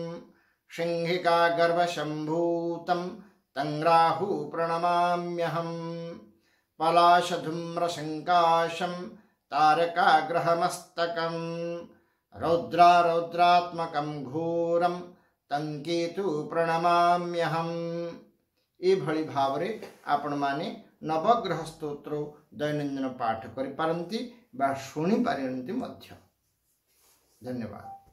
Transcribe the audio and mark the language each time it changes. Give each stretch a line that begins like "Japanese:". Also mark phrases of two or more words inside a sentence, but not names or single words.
Sanskrit: सिंहिकागर्भसम्भूतं तं राहु प्रणमाम्यहं पलाशधूम्रशङ्काशं तारकाग्रहमस्तकं रौद्रात्मकं घोरं तं केतु प्रणमाम्यहं।
Odia: ଏହିଭଳି ଭାବରେ ଆପଣ ମାନେ ନବଗ୍ରହ ସ୍ତୋତ୍ର ଦୈନନ୍ଦିନ ପାଠ କରି ପାରନ୍ତି ବା ଶୁଣି ପାରନ୍ତି ମଧ୍ୟ। धन्यवाद।